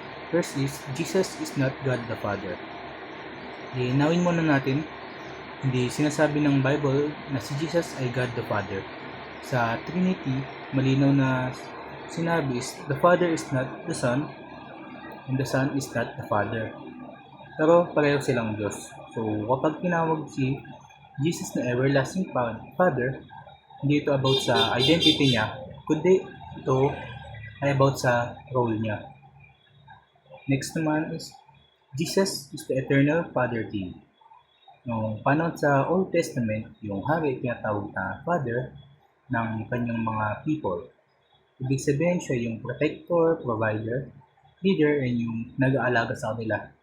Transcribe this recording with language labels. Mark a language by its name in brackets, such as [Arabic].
[English] First is, Jesus is not God the Father. [Filipino] Linawin muna natin, hindi sinasabi ng Bible na si Jesus ay God the Father. Sa Trinity, malinaw na sinabi [English] is, the Father is not the Son, and the Son is not the Father. [Filipino] Pero pareho silang Diyos. So, kapag tinawag si Jesus na Everlasting Father, hindi ito about sa identity niya, kundi ito ay about sa role niya. [English] Next naman is, Jesus is the eternal Father King. [Filipino] Nung panahon sa Old Testament, yung hari tinatawag na Father ng kanyang mga people. Ibig sabihin siya yung protector, provider, leader, and yung nag-aalaga sa kanila.